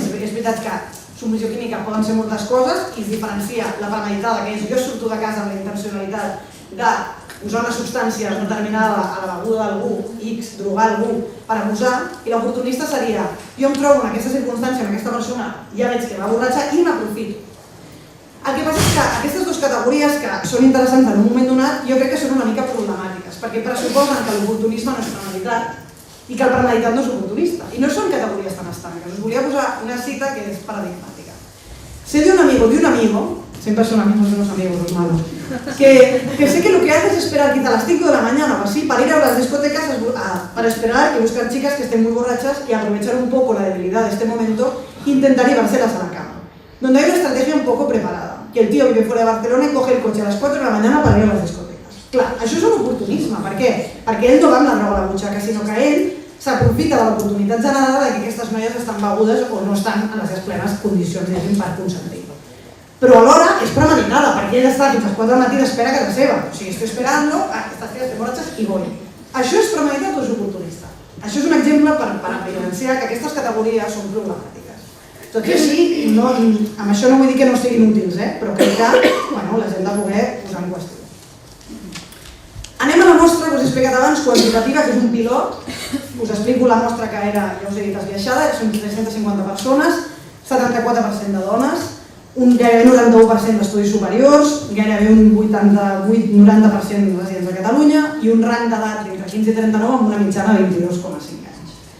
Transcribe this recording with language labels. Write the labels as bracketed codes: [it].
[ca] És veritat que submissió química poden ser moltes coses i es diferencia la premeditada, que és jo surto de casa amb la intencionalitat de posar una substància determinada a la beguda d'algú, X, drogar algú, per abusar, i l'oportunista seria jo em trobo en aquesta circumstància, amb aquesta persona, ja veig que va borratxa i m'aprofito. El que passa és que aquestes 2 categories, que són interessants en un moment donat, jo crec que són una mica problemàtiques, perquè pressuposen que l'oportunisme no és premeditat i que el premeditat no és oportunista. I no són categories tan estanques. Us volia posar una cita que és paradigmàtica. [es] Sé de un amigo, siempre son amigos de los amigos, los malos, que sé que lo que hace es esperar quizá a las 5 de la mañana o así para ir a las discotecas para esperar y buscar chicas que estén muy borrachas y aprovechar un poco la debilidad de este momento e intentar llevárselas a la cama. Donde hay una estrategia un poco preparada, que el tío vive fuera de Barcelona y coge el coche a las 4 de la mañana para ir a las discotecas. [ca] Clar, això és un oportunisme. Per què? Perquè ell no va amb la droga a la butxaca, sinó que ell s'aprofita de l'oportunitat generada que aquestes noies estan begudes o no estan en les seves plenes condicions, diguéssim, per consentir. Però alhora és premeditada, perquè ell està fins a les 4 del matí d'espera a casa seva. O sigui, [es] estoy esperando a que estas tías estén [ca] borratxes i [es] voy. [ca] Això és premeditat o és oportunista? Això és un exemple per evidenciar que aquestes categories són problemàtiques. Tot i així, amb això no vull dir que no siguin útils, però crec que les hem de poder posar en qüestió. Anem a la mostra que us he explicat abans, quantitativa, que és un pilot. Us explico la mostra que era, ja us he dit, esbiaixada, són 350 persones, 74% de dones, un gairebé 91% d'estudis superiors, gairebé un 88-90% residents de Catalunya i un rang d'edat entre 15 i 39 amb una mitjana de 22,5 anys.